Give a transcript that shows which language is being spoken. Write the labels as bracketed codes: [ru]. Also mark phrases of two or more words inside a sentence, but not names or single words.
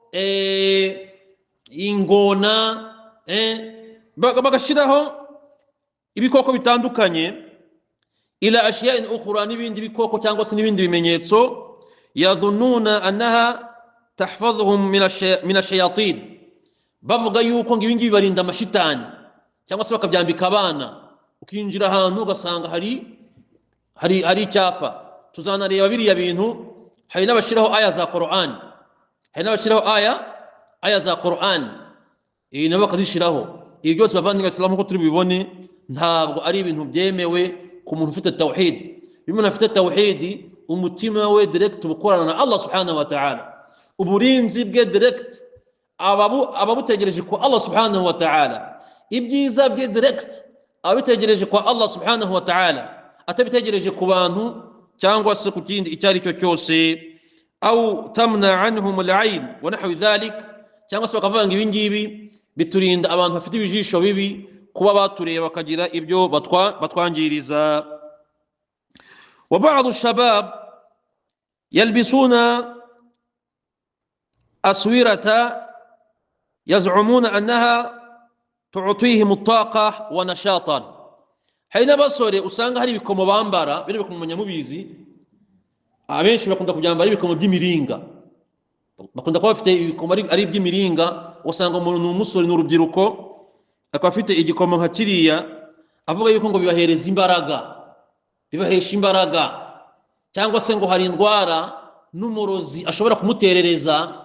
[rw] ingona, bagashiraho ibikoko bitandukanye, [ar] إلى أشياء أخرى, [rw] n'ibindi bikoko cyangwa se n'ibindi bimenyetso. [ar] يظنون أنها تحفظهم من الشياطين, [rw] bavuga yuko ngo ibingibi barinda amashitani, cyangwa se bakabyambika abana. Ukinjira ahantu ugasanga hari icyapa, tuzanareba biriya bintu. Hari n'abashiraho aya za Qur'an, aya za Qur'an, nabo bakazishiraho. Ibi byose bavandimwe b'Islam ko turi bibone, ntabwo ari ibintu byemewe ku muntu ufite tawhid. Iyo umuntu afite tawhid, umutima we direct ubukorana na [ar] الله سبحانه وتعالى, [rw] uburinzi bwe direct ababutegereje kwa [ar] الله سبحانه وتعالى, [rw] ibyiza bwe direct ababitegereje kwa [ar] الله سبحانه وتعالى, [rw] atabitegereje ku bantu cyangwa se ku kindi icyo ari cyo cyose. [ar] أو تمنع عنهم العين ونحو ذلك, [rw] cyangwa se bakavuga ngo ibi ngibi biturinda abantu bafite ibijisho bibi kuba batureba bakagira ibyo batwangiriza. [ar] وبعض الشباب يلبسون أساور يزعمون أنها تعطيهم الطاقة والنشاط. [rw] Hari n'abasore usanga hari ibikomo bambara, biri bikomo munyamubizi, abenshi bakunda kubyambara ibikomo by'imiringa, bakunda kuba bafite ibikomo ari iby'imiringa. Usanga umuntu n'umusore n'urubyiruko akaba afite igikomo nka kiriya, avuga yuko ngo bibahereza imbaraga, bibahesha imbaraga, cyangwa se ngo hari indwara n'umurozi ashobora kumuterereza.